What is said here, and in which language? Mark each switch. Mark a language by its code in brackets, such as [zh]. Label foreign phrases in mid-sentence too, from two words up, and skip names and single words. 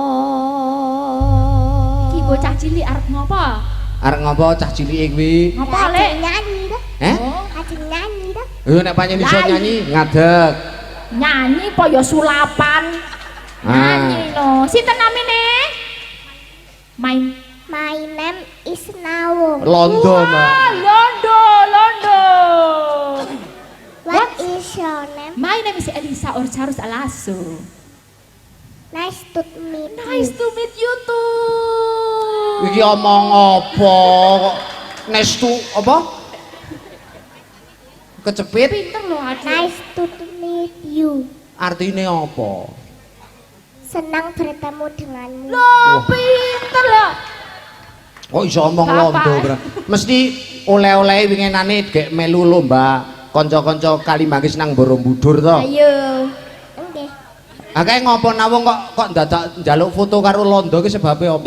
[jv] Iki bocah cilik arep ngopo? Arep ngopo cah cilike kuwi? Ngopo lek? Nyanyi dah. Ajeng nyanyi dah. Nek pancen iso nyanyi ngadeg. Nyanyi po ya sulapan. Nyanyi no. Sinten namine? Main. [en] My name is Nawung. [jv] Londo, Mbak. Londo, Londo. [en] What is your name? My name is Elisa Orcharus Alaso. Nice to meet you. Nice to meet you too. [jv] Iki omong apa kok nestu apa? Kecepit Pinter loh adik. [en] Nice to meet you. [jv] artine apa? [id] Senang bertemu denganmu. [jv] Loh, pinter loh. Kok iso omong Bapak. londo, Bro? Mesti oleh-oleh winginane gek melu lomba kanca-kanca Kalimanggis nang Borobudur to. Ayo. Nggih. Akeh ngopo nawung kok dadak njaluk foto karo londo ki sebabe apa?